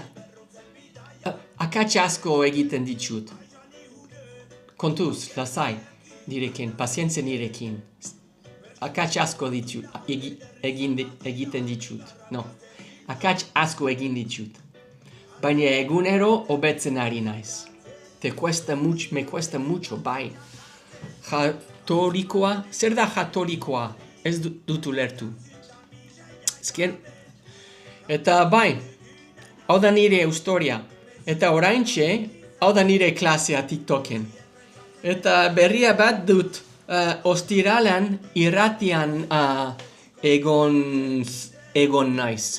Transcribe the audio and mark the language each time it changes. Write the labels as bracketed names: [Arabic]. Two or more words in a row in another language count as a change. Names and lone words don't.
[Basque] Akats asko egiten ditut. Kontuz, lasai, nirekin, pazientzia nirekin. Akats asko egiten ditut. No, akats asko egin ditut. baina egunero hobetzen ari naiz. [Spanish] Me cuesta mucho, [Basque] bai. Jatorikoa, zer da jatorikoa? Ez dut ulertu. Eta bai, hau da nire historia. Eta oraintxe, hau da nire klasea TikToken. Eta berria bat dut, ostiralan irratian egon naiz.